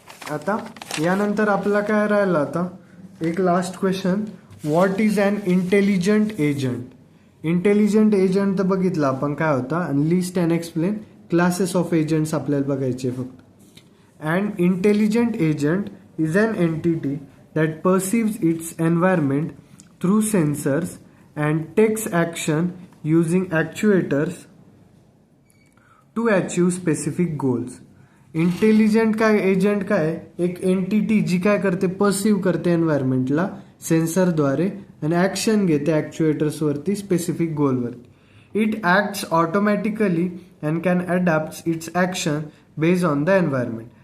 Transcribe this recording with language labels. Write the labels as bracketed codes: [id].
[mr] आता यानंतर आपला काय राहिलं, आता एक last question, [en] What is an intelligent agent. [mr] Intelligent agent तर बघितलं आपण काय होता, आणि list and explain classes of agents आपल्याला बघायचे फक्त. [en] And intelligent agent is an entity that perceives its environment through sensors and takes action using actuators to achieve specific goals. [mr] Intelligent काय एजंट काय एक एंटिटी जी काय करते पर्सिव्ह करते एन्व्हायरमेंटला सेन्सरद्वारे आणि ॲक्शन घेते ॲक्च्युएटर्सवरती specific गोलवरती. [en] It acts automatically and can adapt its action based on the environment.